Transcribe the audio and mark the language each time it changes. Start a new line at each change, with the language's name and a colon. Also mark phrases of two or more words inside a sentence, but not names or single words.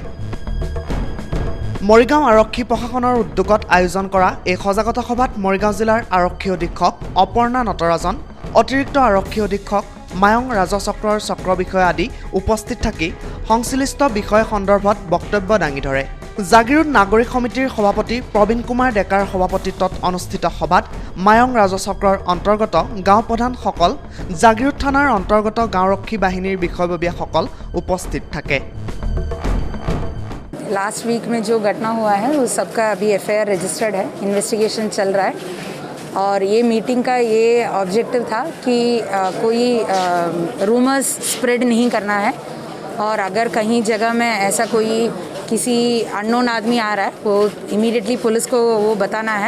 Assamese: মৰিগাঁও আৰক্ষী প্ৰশাসনৰ উদ্যোগত আয়োজন কৰা এই সজাগতা সভাত মৰিগাঁও জিলাৰ আৰক্ষী অধীক্ষক অপৰ্ণা নটৰাজন, অতিৰিক্ত আৰক্ষী অধীক্ষক মায়ং ৰাজচক্ৰৰ চক্ৰ বিষয়া আদি উপস্থিত থাকি সংশ্লিষ্ট বিষয় সন্দৰ্ভত বক্তব্য দাঙি ধৰে। জাগিৰোড নাগৰিক সমিতিৰ সভাপতি প্ৰবীণ কুমাৰ ডেকাৰ সভাপতিত্বত অনুষ্ঠিত সভাত মায়ং ৰাজচক্ৰৰ অন্তৰ্গত গাঁও প্ৰধানসকল, জাগিৰোড থানাৰ অন্তৰ্গত গাঁওৰক্ষী বাহিনীৰ বিষয়ববীয়াসকল উপস্থিত থাকে।
Hindi: लास्ट वीक में जो घटना हुआ है उस सबका अभी
English: FIR registered
Hindi: है, इन्वेस्टिगेशन चल रहा है। और ये मीटिंग का ये ऑब्जेक्टिव था कि कोई
English: rumours spread
Hindi: नहीं करना है। और अगर कहीं जगह में ऐसा कोई किसी अननोन आदमी आ रहा है, वो
English: immediately police
Hindi: को वो बताना है।